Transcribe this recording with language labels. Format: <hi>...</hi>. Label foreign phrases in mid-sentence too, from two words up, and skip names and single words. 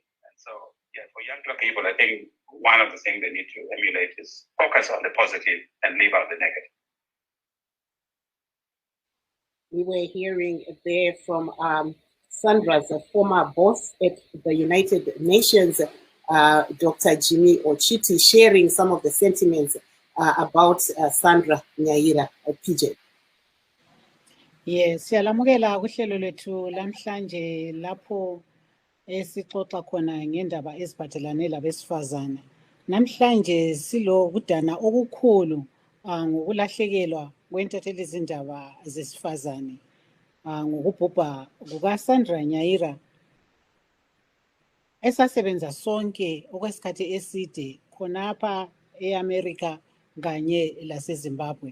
<en>And so, yeah, for younger people, I think one of the things they need to emulate is focus on the positive and leave out the negative. We were hearing there from Sandra's former boss at the United Nations, Dr. Jimmy Ochiti, sharing some of the sentiments about Sandra Nyaira, PJ.</en> <nd>Yes, siyalamukela kuhlelo lethu lamhlanje lapho esixoxa khona ngendaba eziphathelane labesifazana. Namhlanje silokudana okukhulu ngokulahlekelwa kwentatheli izindaba zesifazane ngokubhubha kukaSandra Nyaira, esasebenza sonke okwesikhathi eside khonapha eAmerica kanye laseZimbabwe.</nd>